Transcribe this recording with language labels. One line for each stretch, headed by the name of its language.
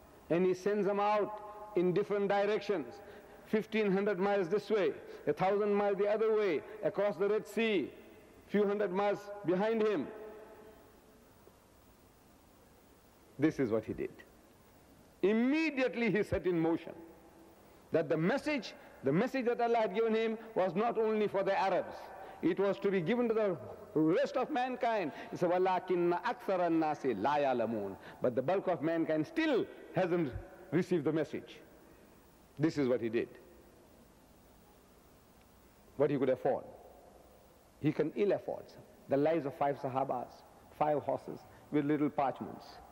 English: And he sends them out in different directions, 1,500 miles this way, 1,000 miles the other way, across the Red Sea, few hundred miles behind him. This is what he did. Immediately he set in motion that the message that Allah had given him was not only for the Arabs, it was to be given to the rest of mankind. He said,
Arabic: وَلَكِنَّ أَكْثَرَ النَّاسِ لَا يَعْلَمُونَ.
English: But the bulk of mankind still hasn't received the message. This is what he did. What he could afford. He can ill afford the lives of 5 Sahabas, 5 horses with little parchments.